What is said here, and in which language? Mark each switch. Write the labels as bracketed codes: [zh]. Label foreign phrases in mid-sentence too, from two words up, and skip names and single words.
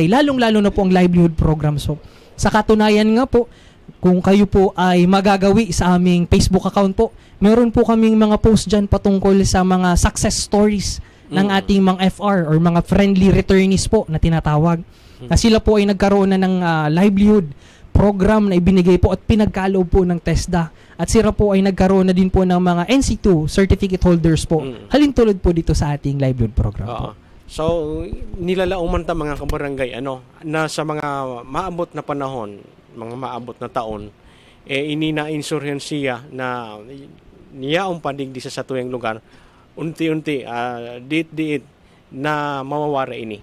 [tl] Lalong-lalo na po ang [en] livelihood program. [tl] So, sa katunayan nga po, kung kayo po ay magagawi sa aming Facebook account po, meron po kaming mga post dyan patungkol sa mga [en] success stories [tl] ng ating mga FR or mga [en] friendly returnees [tl] po na tinatawag. Na sila po ay nagkaroon na ng [en] livelihood program [tl] na ibinigay po at pinagkaloob po ng TESDA at sila po ay nagkaroon na din po ng mga NC2 [en] certificate holders [tl] po. Halintulad po dito sa ating [en] live load program [tl] po. [bik] So, nilalauman ta mga kabarangay, na sa mga maabot na panahon, mga maabot na taon, inina-insurhensiya na niyaong padigdi sa tuyang lugar, unti-unti, diit-diit na mawawara ini.